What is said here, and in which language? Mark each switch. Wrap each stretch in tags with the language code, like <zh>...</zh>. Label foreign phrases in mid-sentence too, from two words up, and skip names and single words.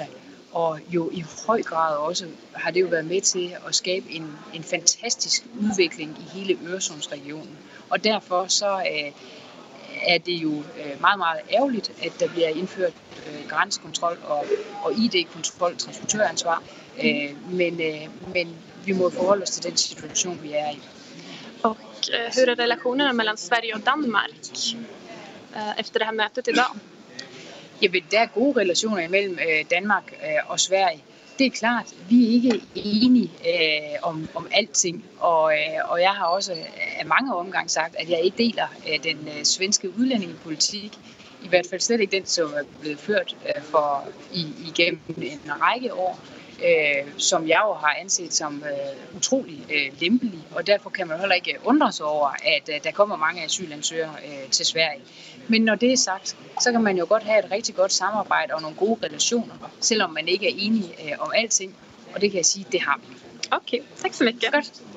<da>Og jo i høj grad også har det jo været med til at skabe en fantastisk udvikling i hele Øresundsregionen. Og derfor så er det jo meget, meget ærgerligt, at der bliver indført grænsekontrol og ID-kontrol, transportøransvar. Men vi må forholde os til den situation, vi er i.</da> <sv>Och hur är relationerna mellan Sverige och Danmark efter det här mötet idag?</sv> <da>Jamen, der er gode relationer imellem Danmark og Sverige. Det er klart, vi er ikke enige om alting, og jeg har også af mange omgange sagt, at jeg ikke deler den svenske udlændingepolitik, i hvert fald slet ikke den, som er blevet ført igennem en række år, som jeg jo har anset som utrolig lempelig, og derfor kan man heller ikke undre sig over, at der kommer mange asylansøgere til Sverige. Men når det er sagt, så kan man jo godt have et rigtig godt samarbejde og nogle gode relationer, selvom man ikke er enige om alting, og det kan jeg sige, det har vi.</da> <sv>Okay, tack så mycket.</sv> <da>Godt.</da>